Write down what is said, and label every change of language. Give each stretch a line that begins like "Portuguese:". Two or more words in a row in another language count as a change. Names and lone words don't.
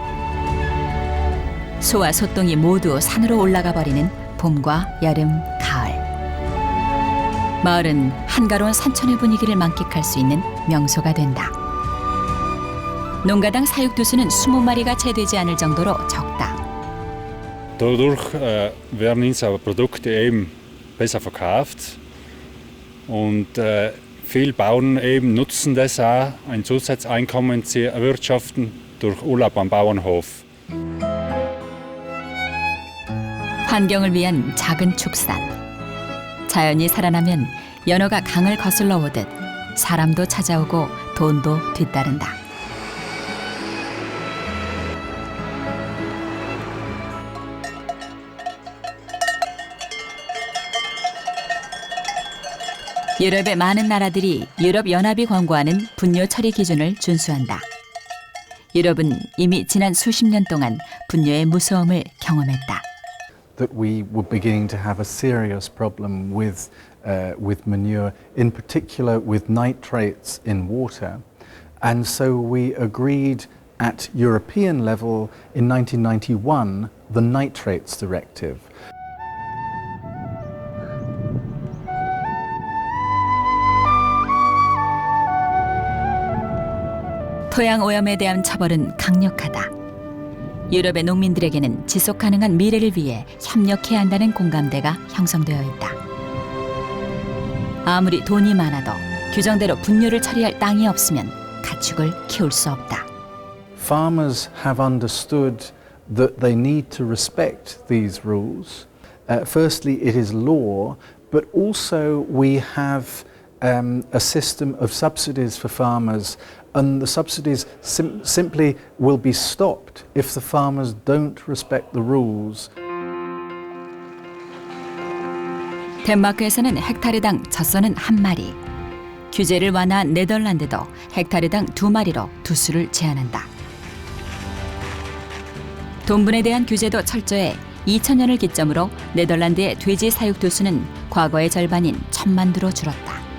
Korean: 소와 소똥이 모두 산으로 올라가 버리는 봄과 여름, 가을. 마을은 한가로운 산촌의 분위기를 만끽할 수 있는 명소가 된다. 농가당 사육두수는 20마리가 채 되지 않을 정도로 적다.
German: Dadurch werden unsere Produkte eben besser verkauft und viele Bauern eben nutzen das auch, ein Zusatzeinkommen zu erwirtschaften durch Urlaub am Bauernhof.
Korean: 환경을 위한 작은 축산. 자연이 살아나면 연어가 강을 거슬러 오듯 사람도 찾아오고 돈도 뒤따른다. 유럽의 많은 나라들이 유럽연합이 권고하는 분뇨 처리 기준을 준수한다. 유럽은 이미 지난 수십 년 동안 분뇨의 무서움을 경험했다.
English: That we were beginning to have a serious problem with manure, in particular with nitrates in water. And so we agreed at European level in 1991 the Nitrates Directive.
Korean: 토양 오염에 대한 처벌은 강력하다. 유럽의 농민들에게는 지속 가능한 미래를 위해 협력해야 한다는 공감대가 형성되어 있다. 아무리 돈이 많아도 규정대로 분뇨를 처리할 땅이 없으면 가축을 키울 수 없다.
English: Farmers have understood that they need to respect these rules. Firstly, it is law, but also we have a system of subsidies for farmers, and the subsidies simply will be stopped if the farmers don't respect the rules.
Korean: 덴마크에서는 헥타르당 젖소는 1마리, 규제를 완화한 네덜란드도 헥타르당 2마리로 두수를 제한한다. 돈분에 대한 규제도 철저해 2000년을 기점으로 네덜란드의 돼지 사육 두수는 과거의 절반인 1000만 두로 줄었다.